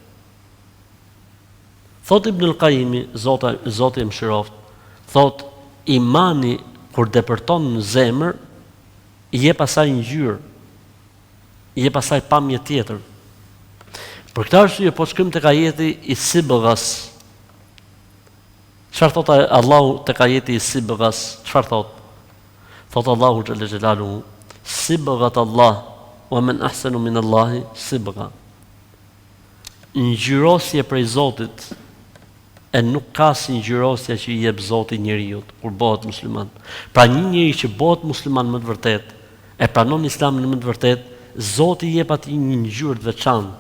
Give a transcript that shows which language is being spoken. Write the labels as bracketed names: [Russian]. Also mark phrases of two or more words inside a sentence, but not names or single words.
[Albanian] Thot Ibn al-Qayyim, Zoti e mëshiroft, thot imani kur depërton në zemër, i jep asaj ngjyrë, i jep asaj pamje tjetër. Për këtë arsye po shkojmë tek ajeti i Sibgjas. Çfarë thot Allahu tek ajeti i Sibgjas? Çfarë thot? Thot Allahu [Arabic] جل جلاله, صبغة الله ومن أحسن من الله صبغة. [Albanian] Ngjyrosje prej Zotit, e nuk ka si ngjyrosja që i jep Zoti njeriu kur bëhet musliman. Pra një njeri që bëhet musliman më të vërtet, e pranon Islamin më të vërtet, Zoti i jep atij një ngjyrë të veçantë.